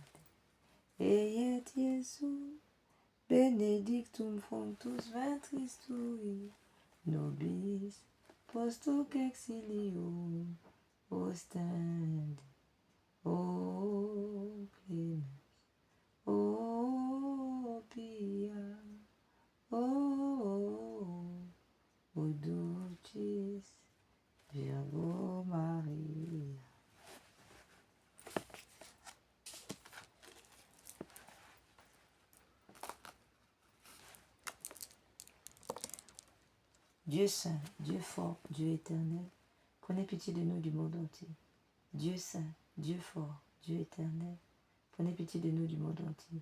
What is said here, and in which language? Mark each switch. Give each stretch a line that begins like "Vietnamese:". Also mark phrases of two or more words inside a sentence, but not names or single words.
Latin: Eiet Iesus, benedictum fructus ventris tui, nobis post hoc exilium ostende. O clemens, o pia, o dulcis Virgo Maria.
French: Dieu saint, Dieu fort, Dieu éternel, prenez pitié de nous du monde entier. Dieu saint, Dieu fort, Dieu éternel, prenez pitié de nous du monde entier.